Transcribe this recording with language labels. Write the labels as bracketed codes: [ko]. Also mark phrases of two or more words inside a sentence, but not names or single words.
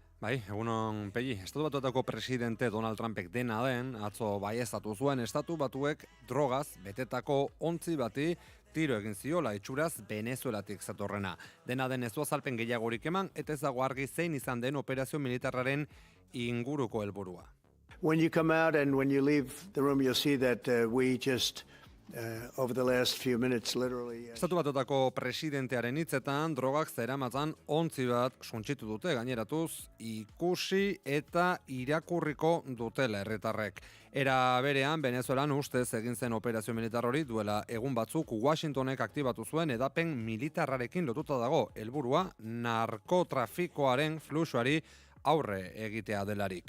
[eu] Bai, egunon Pegi, Estatu Batuetako presidente Donald Trumpek dena den, atzo baieztatu zuen Estatu Batuek drogaz betetako ontzi bati tiro egin ziola itxuraz Venezuelatik zatorrena. Dena den ez du azalpen gehiagorik eman eta ez dago argi zein izan den operazio militarraren inguruko helburua. [en] When you come out and when you leave the room you'll see that we just over the last few minutes literally [eu] Estatu Batuetako presidentearen hitzetan drogak zeramatzan ontzi bat suntsitu dute gaineratuz ikusi eta irakurriko dutela herritarrek. Era berean Venezuelan ustez egin zen operazio militar hori duela egun batzuk Washingtonek aktibatu zuen edapen militarrarekin lotuta dago, helburua narkotrafikoaren fluxuari aurre egitea delarik.